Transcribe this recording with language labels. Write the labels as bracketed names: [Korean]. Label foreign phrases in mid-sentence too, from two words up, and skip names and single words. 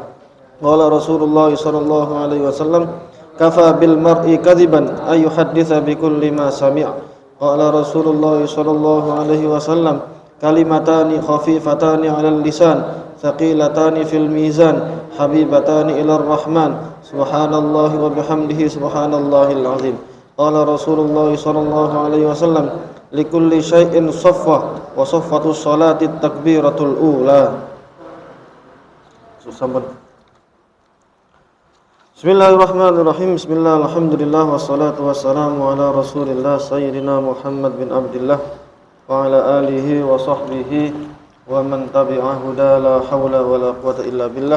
[Arabic] قال رسول الله صلى الله عليه وسلم كفى بالمرء كذبا أن يحدث بكل ما سمع. قال رسول الله صلى الله عليه وسلم كلمتان خفيفتان على اللسان ثقيلتان في الميزان حبيبتان إلى الرحمن سبحان الله وبحمده سبحان الله العظيم. قال رسول الله صلى الله عليه وسلم لكل شيء صفوة وصفوة الصلاة التكبيرة الأولى. بسم الله الرحمن الرحيم. بسم الله، الحمد لله، والصلاة والسلام على رسول الله سيدنا محمد بن عبد الله وعلى آله وصحبه ومن تبعه هدى لا حول ولا قوة إلا بالله.